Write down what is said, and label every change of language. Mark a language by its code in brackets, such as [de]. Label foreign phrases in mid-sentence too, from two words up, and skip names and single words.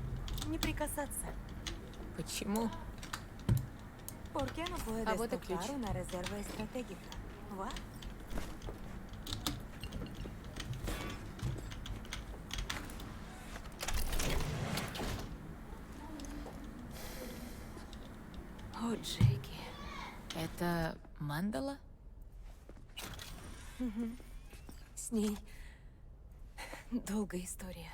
[ru] Не прикасаться. Почему? [es] ¿Por qué no puedes [ru] А вот и ключ. [es] tocar una reserva estratégica? ¿Va? [ru] О, Джеки. Это мандала? С ней долгая история.